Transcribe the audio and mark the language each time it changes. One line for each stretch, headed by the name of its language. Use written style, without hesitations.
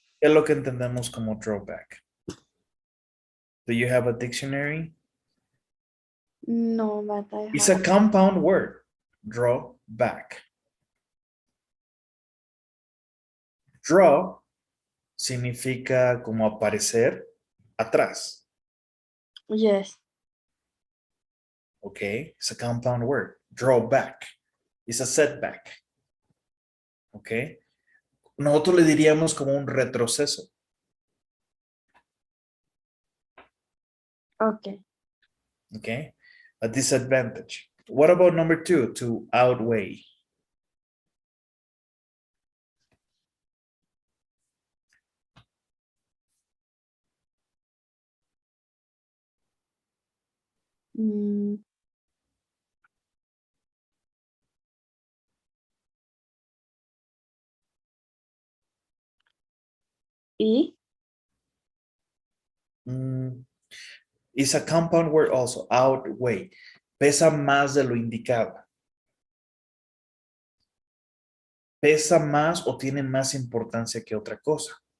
Spanish: ¿Qué es lo que entendemos como drawback?
English: Do you have a dictionary? No, but I It's have. a compound word. Drawback.
Spanish: Draw significa como aparecer atrás.
English: Yes. Okay, it's a compound word. Drawback. It's a setback. Okay.
Spanish: Nosotros le diríamos como un retroceso.
English: Okay. Okay, a disadvantage. What about number 2, to outweigh? Mm, E. Is a compound word also, outweigh.
Spanish: Pesa más de lo indicado. Pesa más o tiene más importancia que otra cosa.